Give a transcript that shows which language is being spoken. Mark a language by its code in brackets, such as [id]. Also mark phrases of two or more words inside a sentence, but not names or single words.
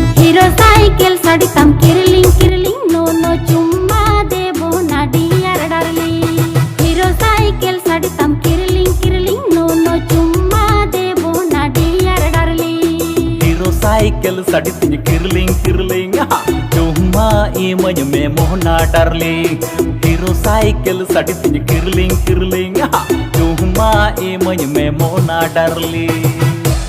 [sck] Hero cycle sadi tam kirling no chumma debo na [en] dear darling. [sck] Hero cycle sadi tam kirling no chumma debo na [en] dear darling. [sck] Hero cycle sadi tam kirling chumma imay me mohna darling. Hero cycle sadi tam kirling chumma imay me mohna darling.